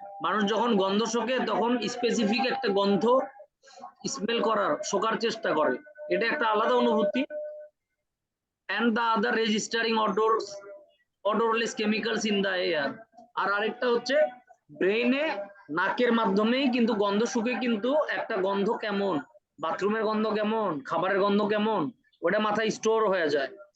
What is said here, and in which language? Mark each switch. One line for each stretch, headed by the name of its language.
Bangla: মানুষ যখন গন্ধ শোকে তখন স্পেসিফিক একটা গন্ধ স্মেল করার শোকার চেষ্টা করে, এটা একটা আলাদা অনুভূতি।
English: and the other registering odorless chemicals in the air।
Bangla: আর আরেকটা হচ্ছে ব্রেইনে নাকের মাধ্যমেই কিন্তু গন্ধ শুকে, কিন্তু একটা গন্ধ কেমন, বাথরুমের গন্ধ কেমন, খাবারের গন্ধ কেমন, ওটা মাথায় স্টোর হয়ে যায়।